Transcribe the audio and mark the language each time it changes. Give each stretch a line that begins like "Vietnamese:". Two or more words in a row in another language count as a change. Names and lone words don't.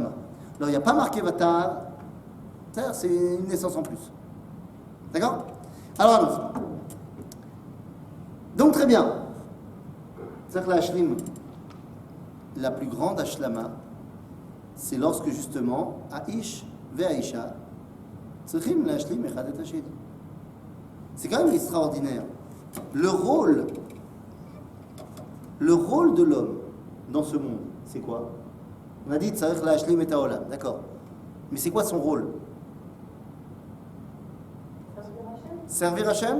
French: Là où il n'y a pas marqué Vatar, c'est une naissance en plus. D'accord ? Alors, allons-y. Donc, très bien. C'est-à-dire que la Hashlim, la plus grande Hashlama, c'est lorsque justement,
Hebrew: איש ואישה, צריכים להשלים אחד את השני.
French: C'est quand même extraordinaire. Le rôle de l'homme dans ce monde, c'est quoi ? On a dit
Hebrew: צריך להשלים את העולם,
French: d'accord. Mais c'est quoi son rôle ? Servir Hachem ?